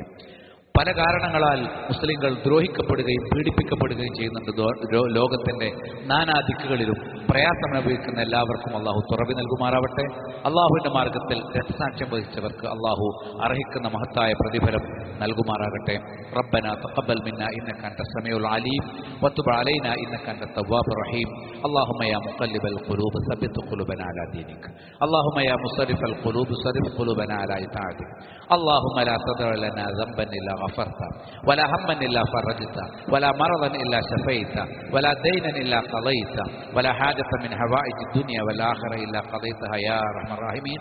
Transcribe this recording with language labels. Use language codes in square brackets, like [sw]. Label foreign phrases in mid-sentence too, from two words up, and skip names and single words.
[ml] പല കാരണങ്ങളാൽ മുസ്ലിങ്ങൾ ദ്രോഹിക്കപ്പെടുകയും പീഡിപ്പിക്കപ്പെടുകയും ചെയ്യുന്നുണ്ട്. ലോകത്തിന്റെ നാനാദിക്കുകളിലും പ്രയാസം അനുഭവിക്കുന്ന എല്ലാവർക്കും അള്ളാഹു തുറവി നൽകുമാറാവട്ടെ. അള്ളാഹുവിന്റെ മാർഗത്തിൽ രക്തസാക്ഷ്യം വഹിച്ചവർക്ക് അള്ളാഹു അർഹിക്കുന്ന മഹത്തായ പ്രതിഫലം നൽകുമാറാകട്ടെ. [ar] ربنا تقبل منا إنك أنت السميع العليم وتب علينا إنك أنت التواب الرحيم. اللهم يا مقلب القلوب ثبت قلوبنا على دينك. اللهم يا مصرف القلوب صرف قلوبنا على طاعتك. اللهم لا تدع لنا ذنبا إلا غفرته ولا هما إلا فرجته ولا مرضا إلا شفيته ولا دينا إلا قضيته ولا حاجة من حوائج الدنيا والآخرة إلا قضيتها يا أرحم الراحمين.